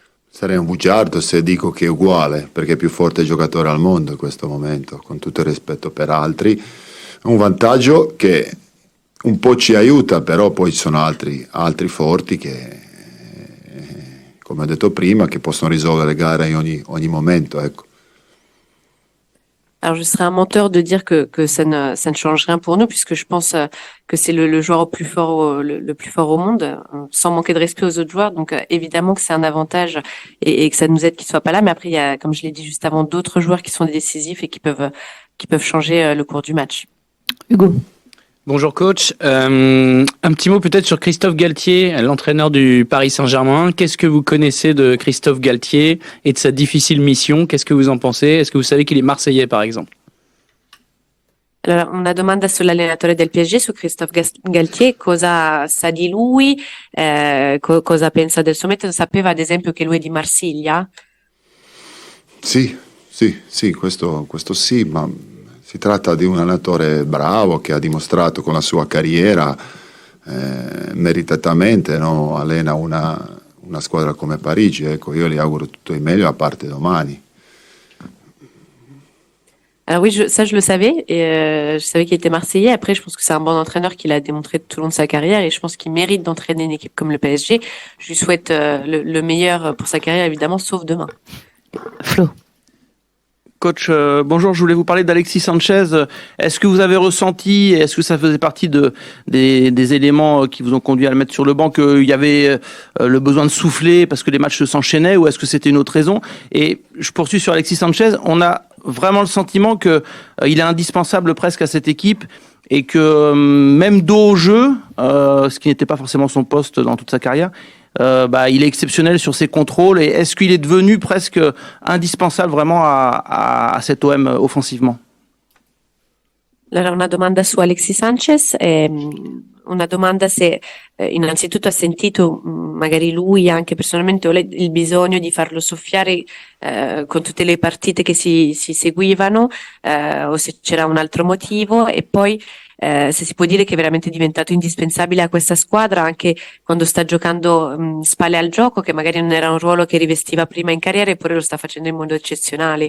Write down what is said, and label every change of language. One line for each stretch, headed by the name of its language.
Italian: Sarei un bugiardo se dico che è uguale, perché è più forte giocatore al mondo in questo momento, con tutto il rispetto per altri. È un vantaggio che un po' ci aiuta, però poi ci sono altri forti che, come ho detto prima, che possono risolvere le gare in ogni momento, ecco.
French: Alors, je serais un menteur de dire que ça ne change rien pour nous, puisque je pense que c'est le joueur le plus fort au monde, sans manquer de respect aux autres joueurs. Donc, évidemment que c'est un avantage et que ça nous aide qu'il soit pas là. Mais après, il y a, comme je l'ai dit juste avant, d'autres joueurs qui sont décisifs et qui peuvent changer le cours du match. Hugo. Bonjour coach. Un petit mot peut-être sur Christophe Galtier, l'entraîneur du Paris Saint-Germain. Qu'est-ce que vous connaissez de Christophe Galtier et de sa difficile mission? Qu'est-ce que vous en pensez? Est-ce que vous savez qu'il est marseillais par exemple?
Italian: Allora, una domanda sull'allenatore del PSG, su Christophe Galtier, cosa sa di lui, cosa pensa del suo metodo? Sapeva ad esempio che lui è di Marsiglia? Sì, questo sì, ma si tratta di un allenatore bravo che ha dimostrato con la sua carriera meritatamente, no? Allena una squadra come Parigi, ecco, io gli auguro tutto il meglio a parte domani.
French: Alors oui, ça je le savais, et je savais qu'il était marseillais. Après, je pense que c'est un bon entraîneur qu'il a démontré tout au long de sa carrière, et je pense qu'il mérite d'entraîner une équipe comme le PSG. Je lui souhaite le meilleur pour sa carrière, évidemment, sauf demain. Flo. Coach, bonjour, je voulais vous parler d'Alexis Sanchez. Est-ce que vous avez ressenti, est-ce que ça faisait partie des éléments qui vous ont conduit à le mettre sur le banc, qu'il y avait le besoin de souffler parce que les matchs s'enchaînaient, ou est-ce que c'était une autre raison? Et je poursuis sur Alexis Sanchez. On a vraiment le sentiment que il est indispensable presque à cette équipe et que même dos au jeu, ce qui n'était pas forcément son poste dans toute sa carrière, il est exceptionnel sur ses contrôles. Et est-ce qu'il est devenu presque indispensable vraiment à cet OM offensivement?
Italian: Allora, una domanda su Alexis Sanchez, una domanda se innanzitutto ha sentito magari lui anche personalmente il bisogno di farlo soffiare con tutte le partite che si seguivano, o se c'era un altro motivo, e poi se si può dire che è veramente diventato indispensabile a questa squadra anche quando sta giocando spalle al gioco, che magari non era un ruolo che rivestiva prima in carriera, eppure lo sta facendo in modo eccezionale.